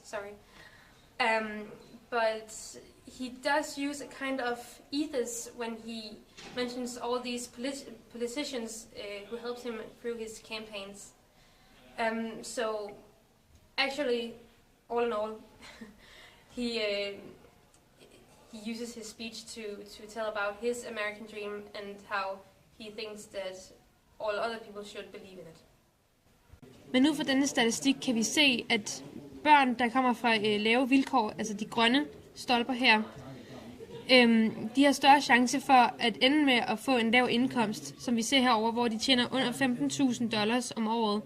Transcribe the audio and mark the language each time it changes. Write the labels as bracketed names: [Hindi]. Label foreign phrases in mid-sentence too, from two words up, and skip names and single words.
[English] Sorry, but he does use a kind of ethos when he mentions all these politicians who helped him through his campaigns. So, actually, all in all, he uses his speech to tell about his American dream and how he thinks that all other people should believe in it. [Danish] Men ud fra denne statistik kan vi se, at børn, der kommer fra lave vilkår, altså de grønne stolper her, de har større chance for at ende med at få en lav indkomst, som vi ser herover, hvor de tjener under $15,000 om året.